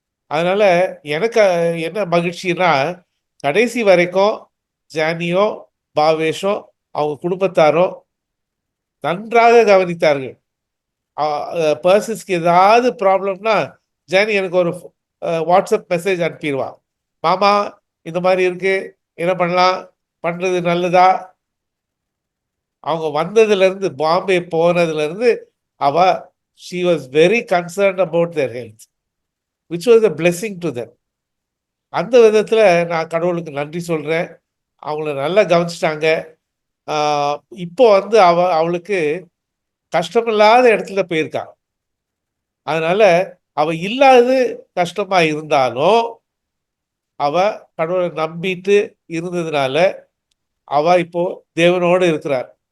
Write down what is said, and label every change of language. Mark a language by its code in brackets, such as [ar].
[ta] அதனால எனக்கு என்ன மகிழ்ச்சின்னா, கடைசி வரைக்கும் ஜானியோ, பாவேஷோ, அவங்க குடும்பத்தாரோ நன்றாக கவனித்தார்கள். பர்சஸ்க்கு ஏதாவது ப்ராப்ளம்னா ஜானி எனக்கு ஒரு வாட்ஸ்அப் மெசேஜ் அனுப்பிடுவா, மாமா இந்த மாதிரி இருக்கு, என்ன பண்ணலாம், பண்றது நல்லதா. அவங்க வந்ததுலேருந்து, பாம்பே போனதுலேருந்து அவ [en] she was very concerned about their health, which was a blessing to them. [ta] அந்த விதத்தில் நான் கடவுளுக்கு நன்றி சொல்கிறேன். அவங்கள நல்லா கவனிச்சிட்டாங்க. இப்போ அவளுக்கு கஷ்டமில்லாத இடத்துல போயிருக்கா. அதனால அவ இல்லாதது கஷ்டமா இருந்தாலும் அவ கடவுளை நம்பிட்டு இருந்ததுனால அவ இப்போ தேவனோடு இருக்கிறார்.